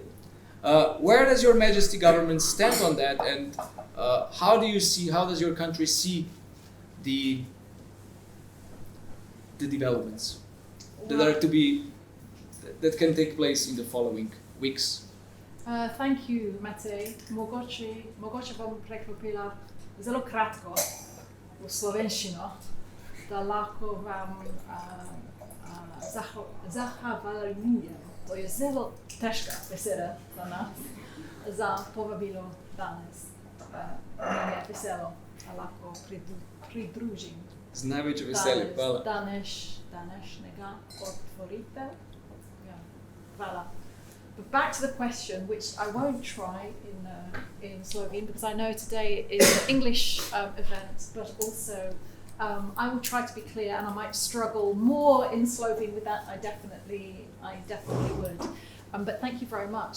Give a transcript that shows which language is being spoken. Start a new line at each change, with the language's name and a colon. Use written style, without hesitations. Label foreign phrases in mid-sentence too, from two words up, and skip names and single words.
English: Where does Your Majesty government stand on that, and how does your country see the developments that can take place in the following weeks? Thank you, Matej.
Slovenian: Mogoče bom preklopila zelo kratko v slovenščino, da lahko vam zahvaljujem. To je zelo težka beseda za nas, za povabilo danes. Meni je veselo, da lahko pridružim. Z največjim veseljem, hvala. Današnjega otvoritev. Hvala.
English: But back to the question, which I won't try in Slovene, because I know today is an English event, but also I will try to be clear, and I might struggle more in Slovene with that. I definitely would. But thank you very much.